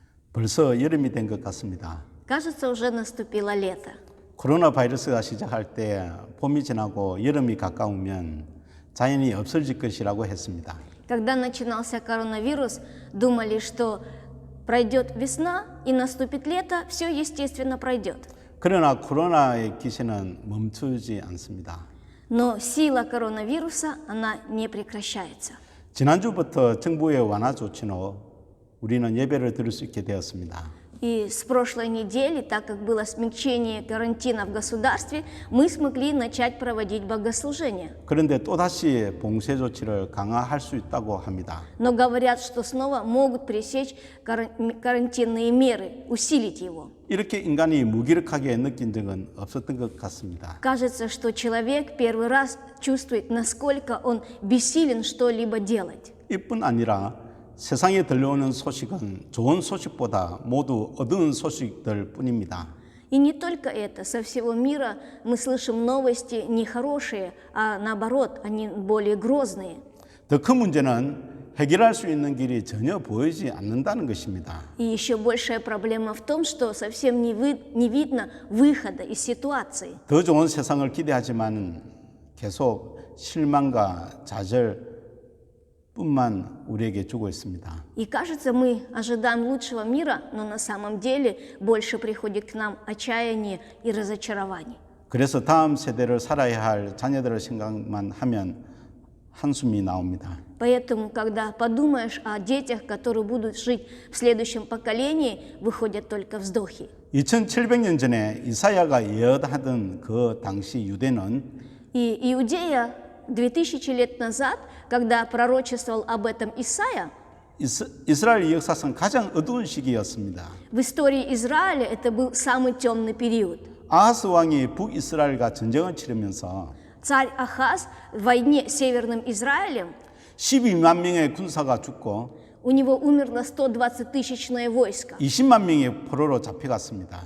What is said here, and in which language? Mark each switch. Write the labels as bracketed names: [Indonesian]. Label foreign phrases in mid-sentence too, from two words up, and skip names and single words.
[Korean] 벌써 여름이 된 것 같습니다. [Russian] Кажется, уже наступило лето. [Korean] 코로나 바이러스가 시작할 때 봄이 지나고 여름이 가까우면 자연이 없어질 것이라고 했습니다. [Russian] Когда начинался коронавирус, думали, что пройдет весна и наступит лето, все естественно пройдет. [Korean] 그러나 코로나의 기세는 멈추지 않습니다. [Russian] Но сила коронавируса, она не прекращается. [Korean] 지난주부터 정부의 완화 조치로 우리는 예배를 드릴 수 있게 되었습니다. [Russian] И с прошлой недели, так как было смягчение карантина в государстве, мы смогли начать проводить богослужения. [Korean] 그런데 또다시 봉쇄 조치를 강화할 수 있다고 합니다. [Russian] Но говорят, что снова могут пресечь карантинные меры, усилить его. [Korean] 이렇게 인간이 무기력하게 느낀 적은 없었던 것 같습니다. [Russian] Кажется, что человек первый раз чувствует, насколько он бессилен что-либо делать. [Korean] 이뿐 아니라 세상에 들려오는 소식은 좋은 소식보다 모두 어두운 소식들 뿐입니다. [Russian] И не только это, со всего мира мы слышим новости нехорошие, а наоборот, они более грозные. [Korean] 더 큰 문제는 해결할 수 있는 길이 전혀 보이지 않는다는 것입니다. [Russian] И еще большая проблема в том, что совсем не видно выхода из ситуации. [Korean] 더 좋은 세상을 기대하지만 계속 실망과 좌절 뿐만 우리에게 주고 있습니다. [Russian] И кажется, мы ожидаем лучшего мира, но на самом деле больше приходит к нам отчаяние и разочарование. [Korean] 그래서 다음 세대를 살아야 할 자녀들을 생각만 하면 한숨이 나옵니다. [Russian] Поэтому, когда подумаешь о детях, которые будут жить в следующем поколении, выходят только вздохи. [Korean] 2700년 전에 이사야가 예언하던 그 당시 유대는 [Russian] И Иудея 2000 лет назад, когда пророчествовал об этом Исаия, [Korean] 이스라엘 역사상 가장 어두운 시기였습니다. [Russian] в истории Израиля это был самый темный период. [Korean] 아하스 왕이 북이스라엘과 전쟁을 치르면서 [Russian] Царь Ахаз в войне с Северным Израилем, [Korean] 12만 명의 군사가 죽고 [Russian] у него умерло 120-тысячное войско, [Korean] 20만 명의 포로로 잡혀갔습니다.